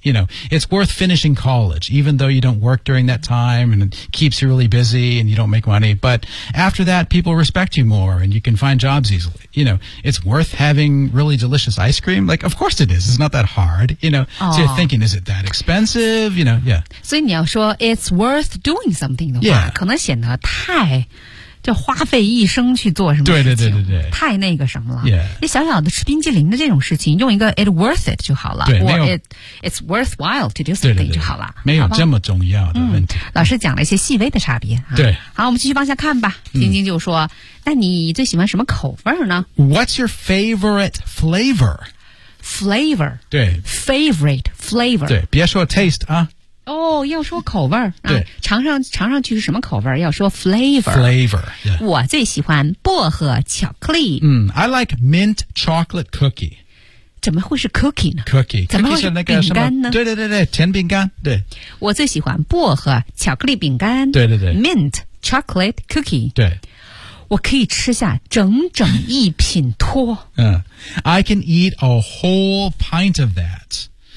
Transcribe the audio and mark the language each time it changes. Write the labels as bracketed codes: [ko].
[en] You know, it's worth finishing college, even though you don't work during that time and it keeps you really busy and you don't make money. But after that, people respect you more and you can find jobs easily. You know, it's worth having really delicious ice cream. Like, of course it is. It's not that hard, you know. So you're thinking, is it that expensive? You know, yeah. [zh] 所以你要说 [en] it's worth doing something [zh] 的话、 [en] yeah. [zh] 可能显得太就花费一生去做什么事情。对对对对对。太那个什么了。 [en] Yeah. [zh] 你小小的吃冰激凌的这种事情用一个 [en] it's worth it [zh] 就好了。对没有。 [en] It's worthwhile to do something [zh] 对对对就好了。没有这么重要的问题。嗯、老师讲了一些细微的差别、啊。对。好我们继续往下看吧。晶晶就说、那你最喜欢什么口味呢 [en] ?What's your favorite flavor? Flavor, [zh] 对 [en] favorite flavor, [zh] 对，别说 taste 啊。哦、oh, ，要说口味儿，对，尝上去是什么口味儿？要说 flavor, [en] flavor、yeah.。 [zh] 我最喜欢薄荷巧克力。 [en] 嗯、I like mint chocolate cookie。 [zh] 怎么会是 cookie 呢 [en] ？Cookie， [zh] 怎么会是饼干呢是那个什么？对对对对，甜饼干。对，我最喜欢薄荷巧克力饼干。对对对 [en] ，mint chocolate cookie。 [zh] 对。我可以吃下整整一品托。 [en] 嗯、I can eat a whole pint of that.